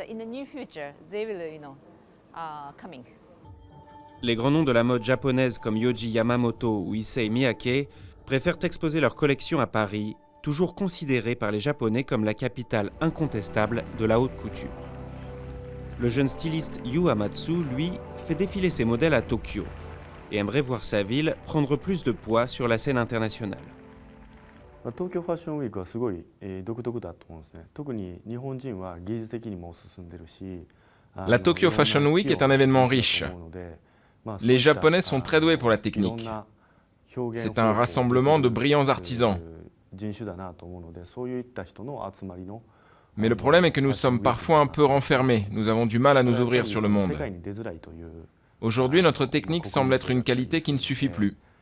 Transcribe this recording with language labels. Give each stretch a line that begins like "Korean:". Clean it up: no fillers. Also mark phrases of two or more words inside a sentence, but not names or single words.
French: Les grands noms de la mode japonaise comme Yohji Yamamoto ou Issei Miyake préfèrent exposer leurs collections à Paris, toujours considérée par les Japonais comme la capitale incontestable de la haute couture. Le jeune styliste Yu Amatsu, lui, fait défiler ses modèles à Tokyo et aimerait voir sa ville prendre plus de poids sur la scène internationale. La Tokyo Fashion Week est très
Japanese: 独特だと思うんですね。特に日本人は技術的にも進んでるし。
French: La Tokyo Fashion Week est un événement riche. Les Japonais sont très doués pour la technique. C'est un rassemblement de brillants artisans. Mais le problème est que nous sommes parfois un peu renfermés. Nous avons du mal à nous ouvrir sur le monde. Aujourd'hui, notre technique semble être une qualité qui ne suffit plus.